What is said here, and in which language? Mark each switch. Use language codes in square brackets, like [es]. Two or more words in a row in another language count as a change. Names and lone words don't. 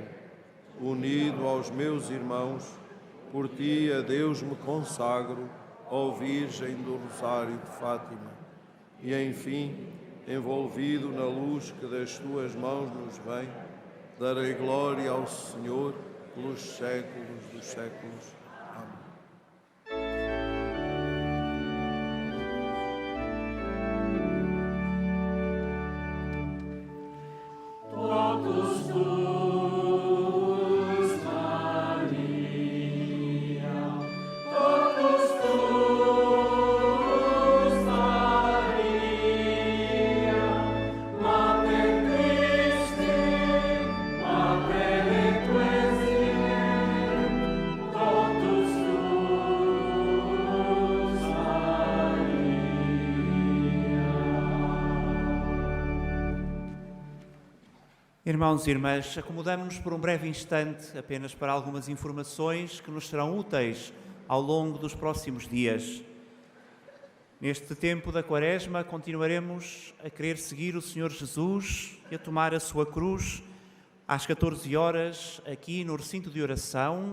[pt] Unido aos meus irmãos, por ti a Deus me consagro, ó Virgem do Rosário de Fátima. E enfim, envolvido na luz que das tuas mãos nos vem, darei glória ao Senhor pelos séculos dos séculos. Amém. [la] Totus tuus, Maria, totus tuus, Maria, Mater Christi, Mater Ecclesiae, totus tuus, Maria. [pt] Irmãos e irmãs, acomodamos-nos por um breve instante apenas para algumas informações que nos serão úteis ao longo dos próximos dias. Neste tempo da Quaresma, continuaremos a querer seguir o Senhor Jesus e a tomar a sua cruz às 14 horas aqui no recinto de oração.